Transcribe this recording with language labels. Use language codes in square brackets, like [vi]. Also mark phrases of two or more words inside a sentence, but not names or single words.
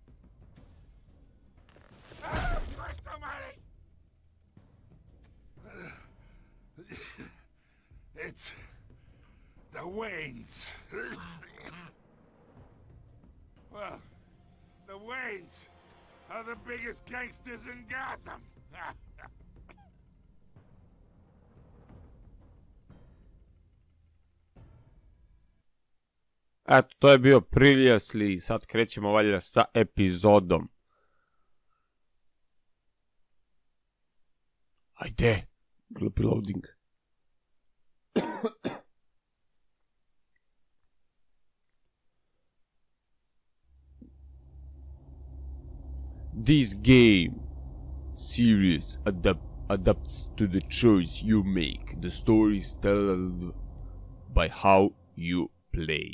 [en] Ah, Christ almighty! It's the Waynes. Well, the Waynes are the biggest gangsters in Gotham. [sr] Eto, to je bio Prelaz i sad krećemo valjda sa epizodom. Ajde, glupi loading. [en] This game series adapts to the choice you make. The story is told by how you play.